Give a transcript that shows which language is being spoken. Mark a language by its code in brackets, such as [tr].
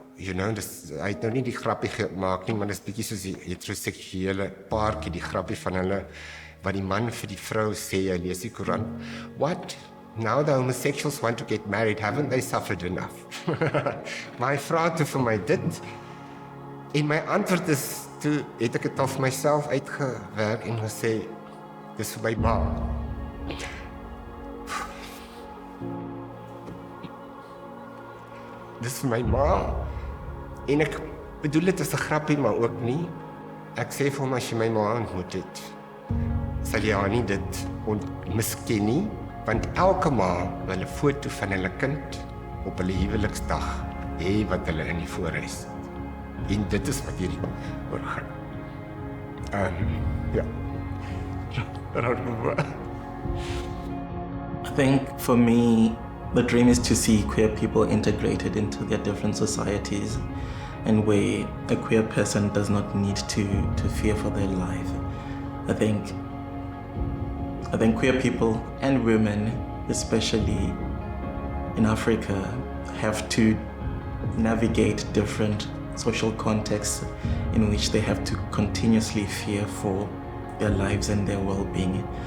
[en] You know, [af] hy het nou nie die grappie gemaak nie, maar dis bietjie soos die heteroseksuele paartjie, die grappie van hulle wat die man vir die vrou sê, hy lees die Koran. [en] What? Now the homosexuals want to get married, haven't they suffered enough? [af] My vra toe vir my dit, en my antwoord is, toe het ek het al vir myself uitgewerk en gesê, dis vir my ma. Dis vir my ma. En ek bedoel dit as 'n grappie, maar ook nie. Ek sê vir hom, as jy my ma ontmoet het, sal jy haar nie dit misken nie, want elke ma wil 'n foto van hulle kind op hulle huweliksdag hê wat hulle in die voorhuis sit. En dit is wat hierdie oor gaan. Ja. [en] I think for me, the dream is to see queer people integrated into their different societies and where a queer person does not need to fear for their life. I think queer people and women, especially in Africa, have to navigate different social contexts in which they have to continuously fear for their lives and their well-being.